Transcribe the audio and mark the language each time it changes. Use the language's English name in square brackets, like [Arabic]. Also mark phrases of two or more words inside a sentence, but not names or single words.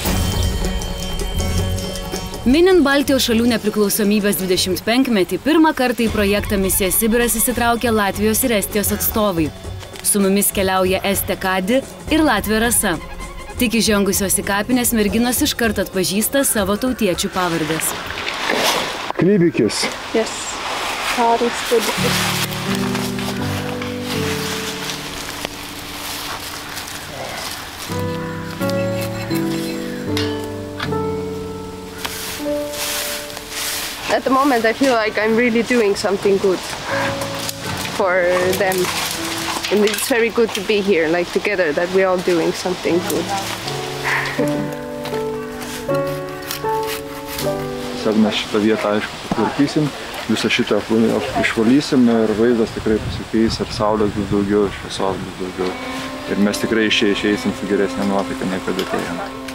[Lithuanian] Minint Baltijos šalių nepriklausomybės 25-metį, pirmą kartą į projektą Misija Sibiras įsitraukė Latvijos ir Estijos atstovai. Su mumis keliauja Estė Kadi ir Latvija Rasa. Tik įžengusios į kapines merginos iškart atpažįsta savo tautiečių pavardės. Klybikis. [English] Yes. Karis Klybikis. At the moment, I feel like I'm really doing something good for them. And it's very good to be here, like together, that we're all doing something good. [Lithuanian] Tiesiog mes šitą vietą, aišku, sutvarkysim, visą šitą išvalysim ir vaizdas tikrai pasikeis ir saulės bus daugiau, šviesos bus daugiau. Ir mes tikrai išeisim su geresnė nuotaika, nei kad atėjome.